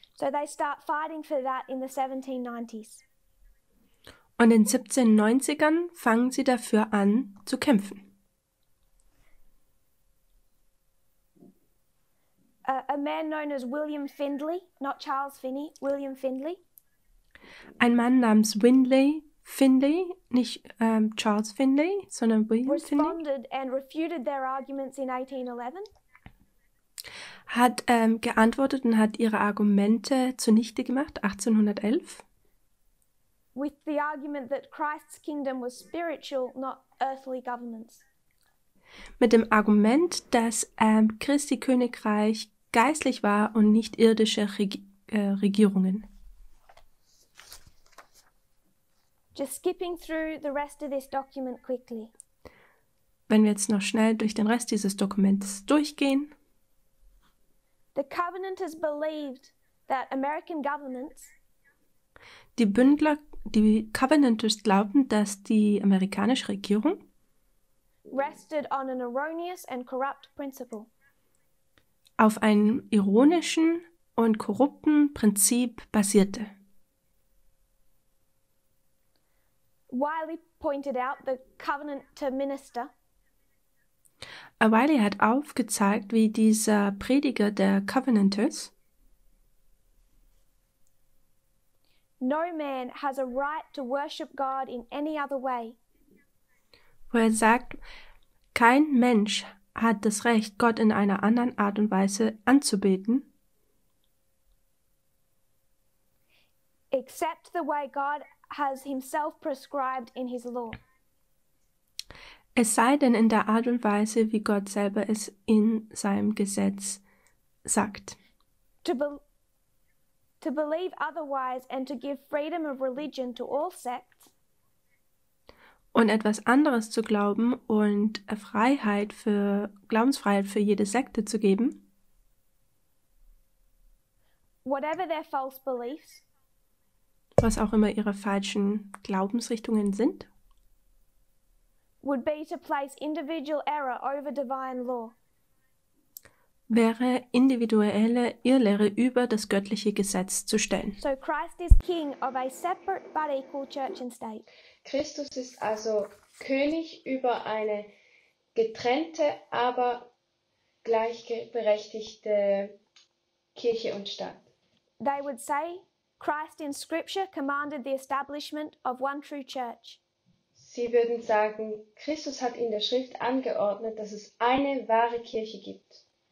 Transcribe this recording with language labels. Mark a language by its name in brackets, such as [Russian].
[English] So they start fighting for that in the 1790s. [German] Und in den 1790ern fangen sie dafür an zu kämpfen. [English] A man known as William Findlay, not Charles Finney, William Findlay, [German] Ein Mann namens Findlay, nicht Charles Findlay, sondern William Findlay, [English] responded and refuted their arguments in 1811. [German] hat geantwortet und hat ihre Argumente zunichte gemacht, 1811, [English] with the argument that Christ's kingdom was spiritual, not earthly governments. [German] mit dem Argument, dass Christi Königreich geistlich war und nicht irdische Regierungen. [English] Just skipping through the rest of this document quickly. [German] Wenn wir jetzt noch schnell durch den Rest dieses Dokuments durchgehen. [English] The Covenanters believed that American governments [German] Die Covenanters glaubten, dass die amerikanische Regierung [English] rested on an erroneous and corrupt principle. [German] auf einem ironischen und korrupten Prinzip basierte. [English] Wiley pointed out the Covenanter minister [German] Wiley hat aufgezeigt, wie dieser Prediger der Covenanters, [English] no man has a right to worship God in any other way, [German] wo er sagt, kein Mensch hat das Recht, Gott in einer anderen Art und Weise anzubeten, [English] except the way God has himself prescribed in his law. [German] es sei denn in der Art und Weise, wie Gott selber es in seinem Gesetz sagt. [English] To believe otherwise and to give freedom of religion to all sects [German] Und etwas anderes zu glauben und Glaubensfreiheit für jede Sekte zu geben, [English] whatever their false beliefs, [German] was auch immer ihre falschen Glaubensrichtungen sind, [English] would be to place individual error over divine law. [German] wäre individuelle Irrlehre über das göttliche Gesetz zu stellen. [English] So Christ is king of a separate but equal church and state. [German] Christus ist also König über eine getrennte, aber gleichberechtigte Kirche und Staat. [English] They would say Christ in Scripture commanded the establishment of one true church. [German] Sie würden sagen, Christus hat in der Schrift angeordnet, dass es eine wahre Kirche gibt.